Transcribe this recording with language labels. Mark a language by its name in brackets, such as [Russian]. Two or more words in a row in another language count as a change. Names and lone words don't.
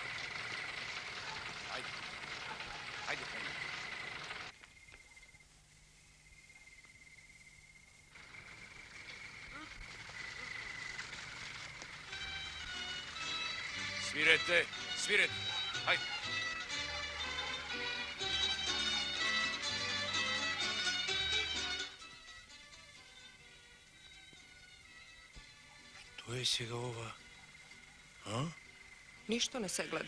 [Serbian] Ajde. Ajde, Penja. Svirajte, svirajte. Ajde. [Macedonian] Што е сега ова? А? Ништо не се гледа.